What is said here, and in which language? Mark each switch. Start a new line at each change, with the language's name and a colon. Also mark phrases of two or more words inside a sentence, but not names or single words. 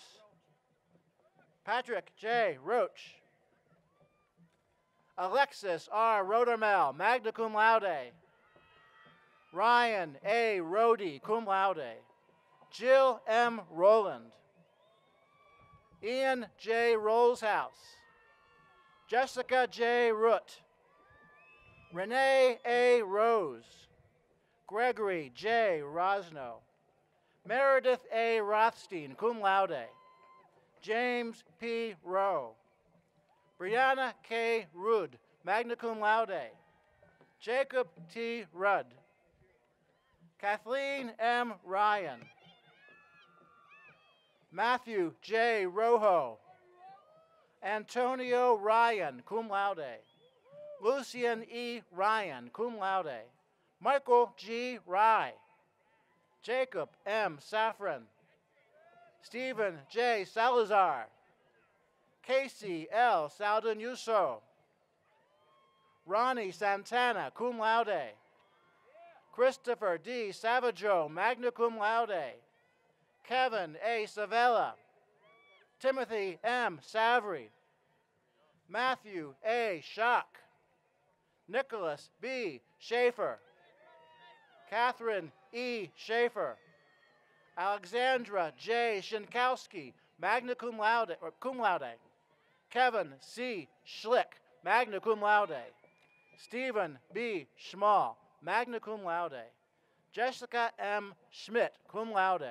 English: Patrick J. Roach. Alexis R.
Latin: Rodermel, magna cum laude.
English: Ryan A. Rody,
Latin: cum laude.
English: Jill M. Rowland. Ian J. Rollshouse. Jessica J. Root. Renee A. Rose. Gregory J. Rosno. Meredith A. Rothstein,
Latin: cum laude.
English: James P. Rowe. Brianna K. Rudd,
Latin: magna cum laude.
English: Jacob T. Rudd. Kathleen M. Ryan. Matthew J. Rojo. Antonio Ryan,
Latin: cum laude.
English: Lucian E. Ryan,
Latin: cum laude.
English: Michael G. Rye. Jacob M. Safran. Stephen J. Salazar. Casey L. Saldanuso. Ronnie Santana, cum laude. Christopher D.
Latin: Savaggio, magna cum laude.
English: Kevin A. Savella. Timothy M. Savary. Matthew A. Schock. Nicholas B. Schaefer. Catherine E. Schaefer. Alexandra J.
Latin: Shinkowski, magna cum laude, or cum laude.
English: Kevin C.
Latin: Schlick, magna cum laude.
English: Stephen B.
Latin: Schmall, magna cum laude.
English: Jessica M. Schmidt,
Latin: cum laude.